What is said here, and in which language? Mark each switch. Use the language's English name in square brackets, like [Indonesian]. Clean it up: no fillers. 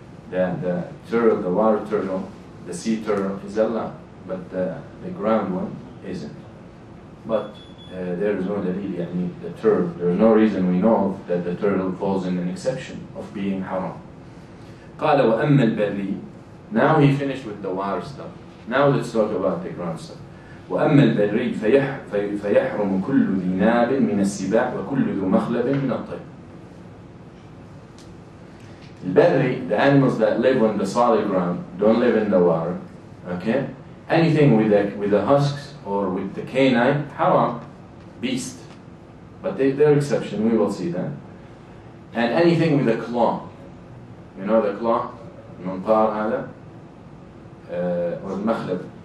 [English] The turtle, the water turtle, the sea turtle is allowed, but the ground one isn't. But there is no dalil, يعني the turtle, there is no reason we know that the turtle falls in an exception of being haram. [Arabic] قال وأما البري. [English] Now he finished with the water stuff. Now let's talk about the ground stuff. [Arabic] وأما البري فيحرم كل ذي ناب من السباع وكل ذو مخلب من الطير. [English] البري, the animals that live on the solid ground, don't live in the water. Okay? Anything with the husks or with the canine, haram, beast. But they're exception, we will see that. And anything with a claw. You know the claw? [Arabic] المنقار هذا [English] or [Arabic] المخلب.